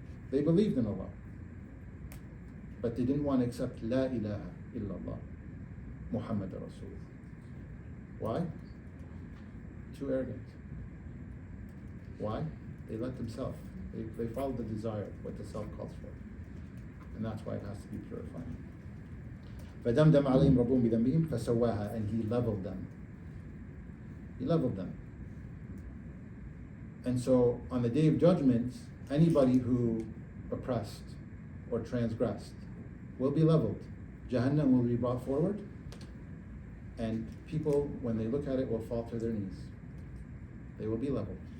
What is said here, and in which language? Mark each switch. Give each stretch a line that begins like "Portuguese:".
English: They believed in Allah. But they didn't want to accept La ilaha illallah, Muhammad Rasul. Why? Too arrogant. Why? They let themselves. They followed the desire, what the self calls for. And that's why it has to be purified.
Arabic: فَدَمْدَمْ عَلَيْهِمْ رَبُّهُمْ بِذَنْبِهِمْ فَسَوَّاهَا,
English: and He leveled them. He leveled them. And so on the Day of Judgment, anybody who oppressed or transgressed will be leveled. Jahannam will be brought forward, and people, when they look at it, will fall to their knees. They will be leveled.